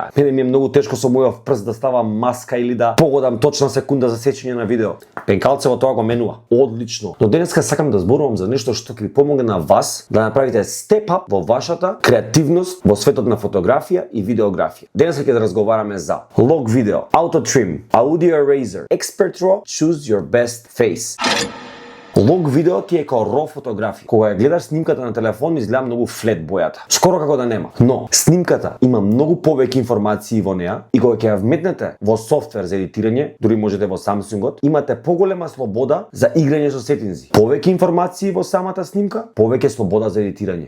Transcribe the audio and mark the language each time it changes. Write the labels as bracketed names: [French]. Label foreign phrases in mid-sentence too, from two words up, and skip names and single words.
[Macedonian] Мене ми е многу тешко со мојот прст да ставам маска или да погодам точна секунда за сечење на видео. Пенкалцево тоа го менува. Одлично. Но денеска сакам да зборувам за нешто што ќе ви помогне на вас да направите [English] step up [Macedonian] во вашата креативност во светот на фотографија и видеографија. Денеска ќе да разговараме за Log Video, Auto Trim, Audio Eraser, Expert RAW, Choose Your Best Face. Log видео ти е како RAW фотографија. Кога ја гледаш снимката на телефон, изгледа многу флет бојата. Скоро како да нема. Но снимката има многу повеќе информации во неа и кога ќе ја вметнете во софтвер за едитирање, дури можете во Samsung-от, имате поголема слобода за играње со сетинзи. Повеќе информации во самата снимка, повеќе слобода за едитирање.